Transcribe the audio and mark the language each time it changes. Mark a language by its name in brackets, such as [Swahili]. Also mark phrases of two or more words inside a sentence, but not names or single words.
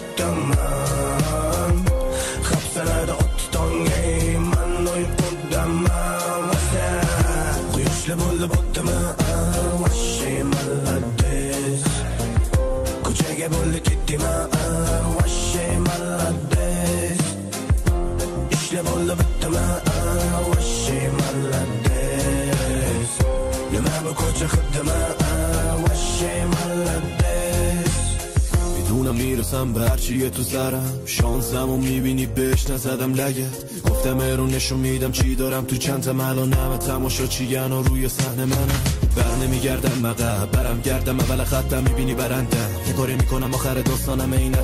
[Uzbek] kutaman hapsanada o'tdi tonga man uyqudaman quyoshli bo'ldi bo'tdimi [Russian] вообще молодец [Uzbek] ko'chaga bo'ldi ketdimi [Russian] вообще молодец [Uzbek] ishla bo'ldi bitdimi vashshe malades nima bu ko'cha xibdimi vashshe malades [Persian] میدونم میرسم به هرچیه تو سرم شانسم و میبینی بهش نزدم لگت گفتم رو نشون میدم چی دارم تو چند تا ملانم تماشا چیگن و روی صحنه منم بر نمیگردم مقب برم گردم اول خطم میبینی برندم یه کاری میکنم آخر داستانم این نقش